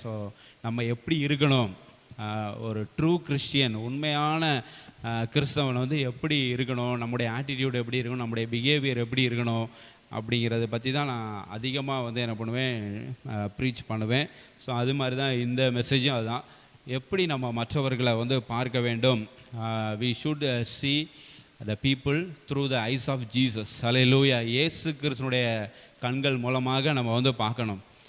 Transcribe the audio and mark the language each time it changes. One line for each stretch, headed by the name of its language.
Tamil: So நம்ம எப்படி இருக்கணும், ஒரு ட்ரூ கிறிஸ்டியன், உண்மையான கிறிஸ்தவன் வந்து எப்படி இருக்கணும், நம்முடைய ஆட்டிடியூட் எப்படி இருக்கணும், நம்முடைய பிஹேவியர் எப்படி இருக்கணும் அப்படிங்கிறத பற்றி தான் நான் அதிகமாக வந்து என்ன பண்ணுவேன், ப்ரீச் பண்ணுவேன். ஸோ அது மாதிரி தான் இந்த மெசேஜும் அதுதான். எப்படி நம்ம மற்றவர்களை வந்து பார்க்க வேண்டும்?
English: we should see the people through the eyes of Jesus. Hallelujah.
Tamil: இயேசு கிறிஸ்துவினுடைய கண்கள் மூலமாக நம்ம வந்து பார்க்கணும்.